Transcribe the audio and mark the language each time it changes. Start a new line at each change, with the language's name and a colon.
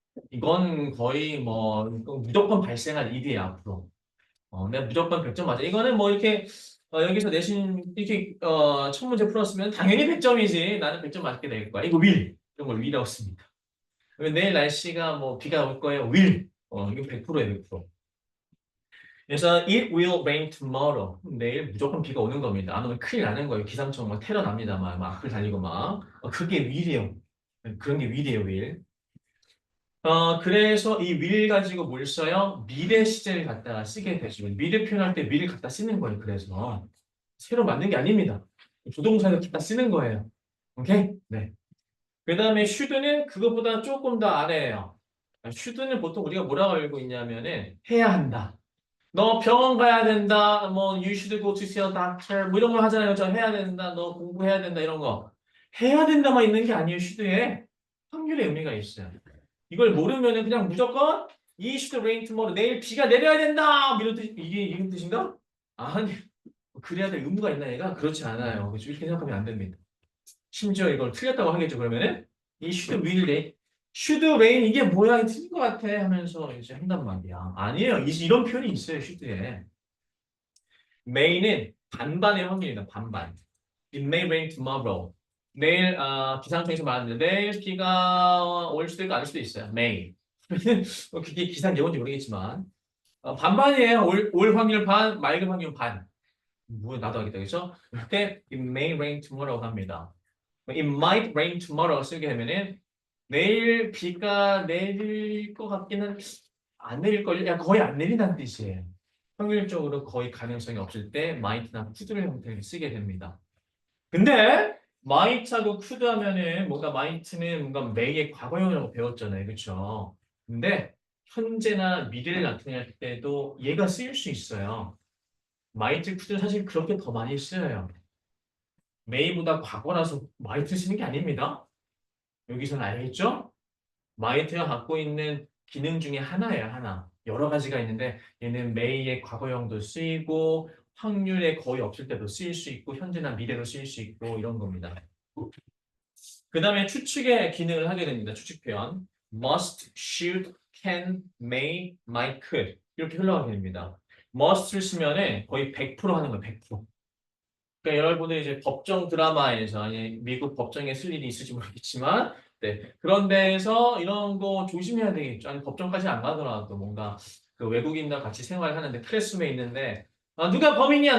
Korean: 이건 거의 뭐 무조건 발생할 일이에요, 앞으로. 내가 무조건 100점 맞아. 이거는 뭐 이렇게 여기서 내신 이렇게 첫 문제 풀었으면 당연히 100점이지. 나는 100점 맞게 될 거야. 이거 will. 이런 걸 will이라고 씁니다. 그러면 내일 날씨가 뭐 비가 올 거예요. will. 이거 100%예요, 100%.
English: 그래서 it will rain tomorrow.
Korean: 내일 무조건 비가 오는 겁니다. 안 오면 큰일 나는 거예요. 기상청 막 테러 납니다. 막 악플 달리고 막. 그게 will이에요. 그런 게 will이에요, will. 그래서 이 will 가지고 뭘 써요? 미래 시제를 갖다가 쓰게 되죠. 미래 표현할 때 will을 갖다 쓰는 거예요. 그래서 새로 만든 게 아닙니다. 조동사를 갖다 쓰는 거예요. 오케이? 네. 그 다음에 should는 그거보다 조금 더 아래예요. should는 보통 우리가 뭐라고 알고 있냐면은 해야 한다. 너 병원 가야 된다.
English: 뭐 you should go to see a doctor.
Korean: 뭐 이런 거 하잖아요. 저 해야 된다. 너 공부해야 된다. 이런 거. 해야 된다만 있는 게 아니에요. should에 확률의 의미가 있어요. 이걸 모르면은 그냥 무조건 이
English: should rain tomorrow.
Korean: 내일 비가 내려야 된다. 뭐 이런 뜻, 이게 이런 뜻인가? 아니, 그래야 될 의무가 있나 얘가? 그렇지 않아요. 그렇죠? 이렇게 생각하면 안 됩니다. 심지어 이걸 틀렸다고 하겠죠. 그러면은 이 should will rain, should rain 이게 뭐야? 틀린 것 같아 하면서 이제 한단 말이야. 아니에요. 이런 표현이 있어요. should에. may는 반반의 확률이다. 반반.
English: It may rain tomorrow.
Korean: 내일 기상청에서 말하는데 내일 비가 올 수도 있고 아닐 수도 있어요. may. 그게 기상 예보인지 모르겠지만 반반이에요. 올 확률 반, 맑은 확률 반. 뭐 나도 하겠다, 그죠? 이렇게
English: it may rain tomorrow
Korean: 합니다.
English: it might rain tomorrow
Korean: 쓰게 되면은 내일 비가 내릴 것 같기는 안 내릴 걸, 야 거의 안 내린다는 뜻이에요. 확률적으로 거의 가능성이 없을 때 might나 could를 형태를 쓰게 됩니다. 근데 might하고 could 하면은 뭔가 might는 뭔가 may의 과거형이라고 배웠잖아요, 그렇죠? 근데 현재나 미래를 나타낼 때도 얘가 쓰일 수 있어요. might, could는 사실 그렇게 더 많이 쓰여요. may보다 과거라서 might 쓰는 게 아닙니다. 여기서는 알겠죠? might가 갖고 있는 기능 중에 하나예요, 하나. 여러 가지가 있는데 얘는 may의 과거형도 쓰이고 확률에 거의 없을 때도 쓰일 수 있고 현재나 미래도 쓰일 수 있고 이런 겁니다. 그 다음에 추측의 기능을 하게 됩니다. 추측 표현. must, should, can, may, might, could 이렇게 흘러가게 됩니다. must를 쓰면은 거의 100% 하는 거예요. 100%. 그러니까 여러분들이 이제 법정 드라마에서 아니 미국 법정에 쓸 일이 있을지 모르겠지만 네, 그런 데에서 이런 거 조심해야 되겠죠. 아니 법정까지 안 가더라도 뭔가 그 외국인과 같이 생활하는데 클래스룸에 있는데 누가 범인이야?